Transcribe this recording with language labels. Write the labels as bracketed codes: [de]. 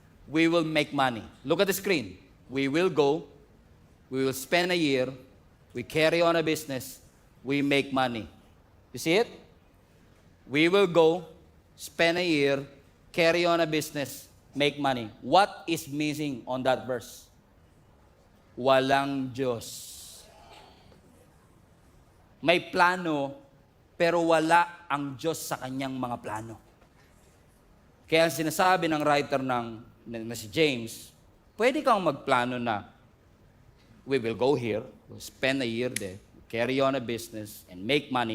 [en] We will make money. Look at the screen. We will go. We will spend a year. We carry on a business. We make money. You see it? We will go, spend a year, carry on a business, make money. What is missing on that verse? [tl] Walang Diyos. May plano, pero wala ang Diyos sa kanyang mga plano. Kaya sinasabi ng writer na si James, pwede kang magplano na, [en] we will go here, we'll spend a year there, carry on a business, and make money.